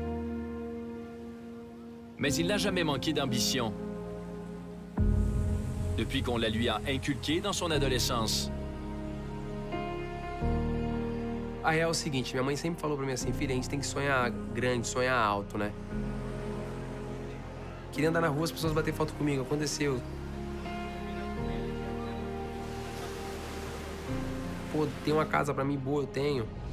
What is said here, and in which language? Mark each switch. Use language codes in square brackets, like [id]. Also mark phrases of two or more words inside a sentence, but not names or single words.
[fr] Mais il n'a jamais manqué d'ambition, depuis qu'on la lui a inculquée dans son adolescence. [pt] A real é o seguinte, minha mãe sempre falou pra mim assim, filha, a gente tem que sonhar grande, sonhar alto, né? Queria andar na rua, as pessoas bater foto comigo, aconteceu. Pô, tem uma casa pra mim boa, eu tenho.